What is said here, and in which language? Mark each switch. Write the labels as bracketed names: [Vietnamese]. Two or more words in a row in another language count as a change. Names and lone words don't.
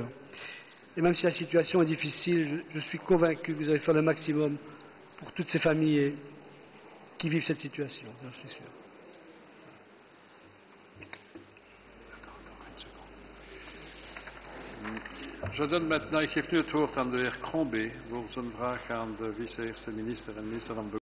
[French] Et même si la situation est difficile, je suis convaincu que vous allez faire le maximum pour toutes ces familles qui vivent cette situation. Je suis sûr. Je donne maintenant, [Dutch] ik geef nu het woord aan de heer Crombé voor zijn vraag aan de vice-eerste minister en minister van